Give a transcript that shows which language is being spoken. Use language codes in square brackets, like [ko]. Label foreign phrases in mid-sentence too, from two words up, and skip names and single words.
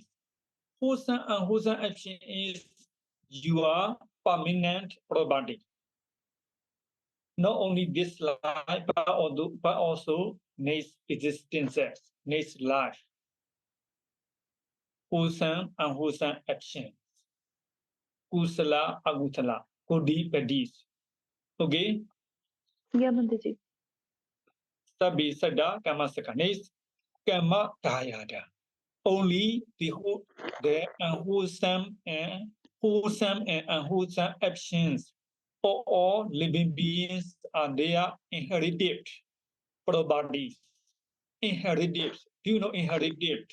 [en] Wholesome and unwholesome action is your permanent property. Not only this life, but also next existences, next life. Wholesome and unwholesome actions. [pi] Kusala, agusala, kodi, padis. [en] Okay? Yeah, Pataji. [pi] Sabbi, sada, kama saka. Next, kama dayada. [en] Only the unwholesome and unwholesome actions for all living beings are their inherited properties. Inherited. Do you know inherited?